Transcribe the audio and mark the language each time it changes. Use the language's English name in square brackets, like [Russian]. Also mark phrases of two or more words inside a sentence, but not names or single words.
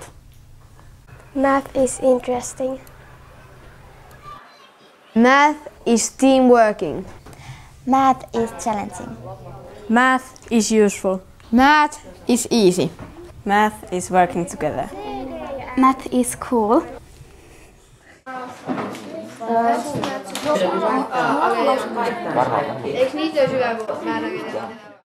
[English] Math is interesting. Math is team working. Math is challenging. Math is useful. Math is easy. Math is working together. Math is cool. [Finnish] Eikö niitä olisi hyvä, kun mä en oikein